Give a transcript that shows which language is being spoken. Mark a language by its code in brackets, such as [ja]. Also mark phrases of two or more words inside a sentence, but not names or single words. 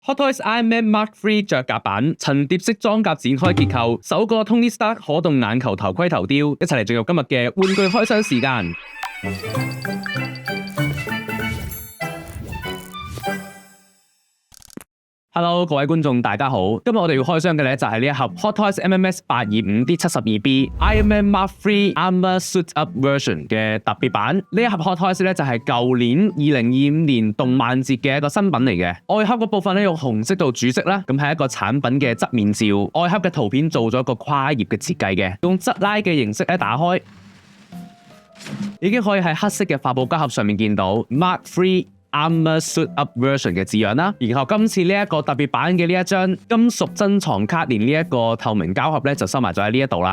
[yue] Hot Toys Iron Man Mark III 着甲版層疊式裝甲展開結構，首個 Tony Stark 可動眼球頭盔頭雕，一齊嚟進入今日嘅玩具開箱時間。Hello， 各位觀眾大家好，今日我哋要開箱嘅咧就係呢一盒 Hot Toys MMS 825 D72B Iron Man Mark III Armor Suit Up Version 嘅特別版。呢一盒 Hot Toys 咧就係舊年2025年動漫節嘅一個新品嚟嘅。外盒嗰部分咧用紅色做主色啦，咁係一個產品嘅側面照。外盒嘅圖片做咗一個跨頁嘅設計嘅，用側拉嘅形式咧打開，已經可以喺黑色嘅發泡膠盒上面見到 Mark III Armor Suit Up Version 嘅字樣啦，然後今次呢一個特別版嘅呢一張金屬珍藏卡，連呢一個透明膠盒咧就收埋咗喺呢一度啦。